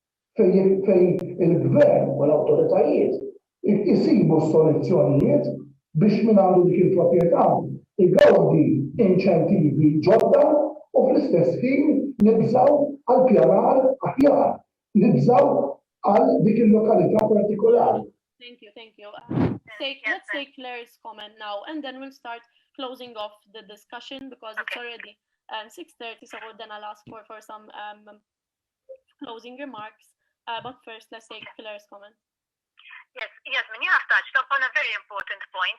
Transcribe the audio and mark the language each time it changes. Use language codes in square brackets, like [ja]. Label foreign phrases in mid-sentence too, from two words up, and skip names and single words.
[mt] fejn il-gvern u l-awtoritajiet isibu soluzzjonijiet biex min għandu dik il-proprjetà igawdi inċentivi ġodda u fl-istess ħin nibżaw għal pjanar aħjar, nibżaw għal dik il-lokalità partikolari. [en] Thank you. Let's take Claire's comment now, and then we'll start closing off the discussion because it's already 6:30, so then I'll ask for some closing remarks. But first, let's take Claire's comment. Yes, you have touched upon a very important point.